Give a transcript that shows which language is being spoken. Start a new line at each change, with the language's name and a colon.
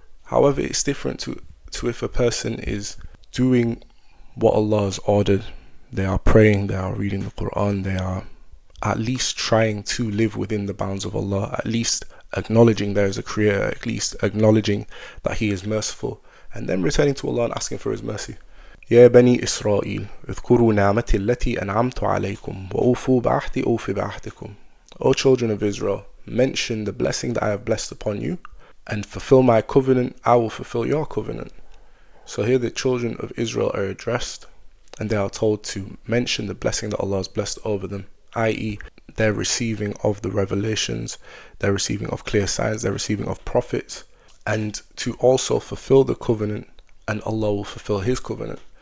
English: However, it's different to if a person is doing what Allah has ordered. They are praying, they are reading the Quran, they are at least trying to live within the bounds of Allah, at least acknowledging there is a creator, at least acknowledging that He is merciful, and then returning to Allah and asking for His mercy.
Arabic: يا بني إسرائيل اذكروا نعمتي التي أنعمت عليكم وأوفوا بعهدي أوف بعهدكم.
English: O children of Israel, mention the blessing that I have blessed upon you, and fulfill my covenant, I will fulfill your covenant. So here the children of Israel are addressed, and they are told to mention the blessing that Allah has blessed over them, i.e. their receiving of the revelations, their receiving of clear signs, their receiving of prophets, and to also fulfill the covenant, and Allah will fulfill His covenant.